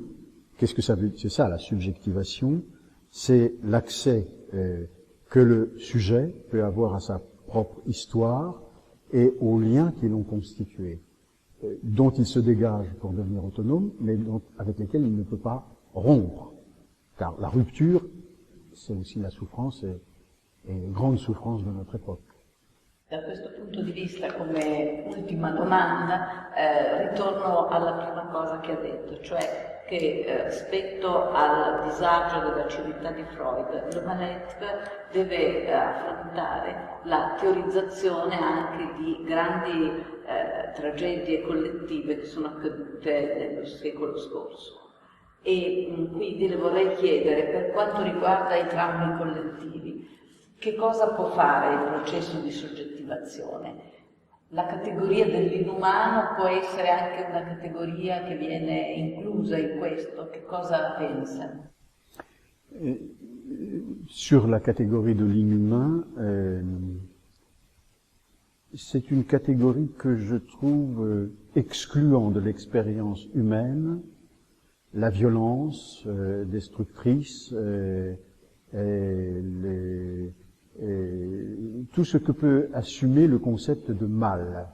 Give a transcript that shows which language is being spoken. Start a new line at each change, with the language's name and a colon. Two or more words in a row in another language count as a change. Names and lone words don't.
French: Qu'est-ce que ça veut dire? C'est ça, la subjectivation. C'est l'accès que le sujet peut avoir à sa propre histoire et aux liens qui l'ont constitué, dont il se dégage pour devenir autonome, mais avec lesquels il ne peut pas rompre. Car la rupture, c'est aussi la souffrance et une grande souffrance de notre époque.
Italian: Da questo punto di vista, come ultima domanda, ritorno alla prima cosa che ha detto, cioè che rispetto al disagio della civiltà di Freud, Le Malettre deve affrontare la teorizzazione anche di grandi tragedie collettive che sono accadute nello secolo scorso. E quindi le vorrei chiedere, per quanto riguarda i traumi collettivi, che cosa può fare il processo di soggettivazione? La categoria dell'inumano può essere anche una categoria che viene inclusa in questo? Che cosa pensa?
French: Sur la catégorie de l'inhumain, c'est une catégorie que je trouve excluant de l'expérience humaine la violence destructrice, tout tout ce que peut assumer le concept de mal.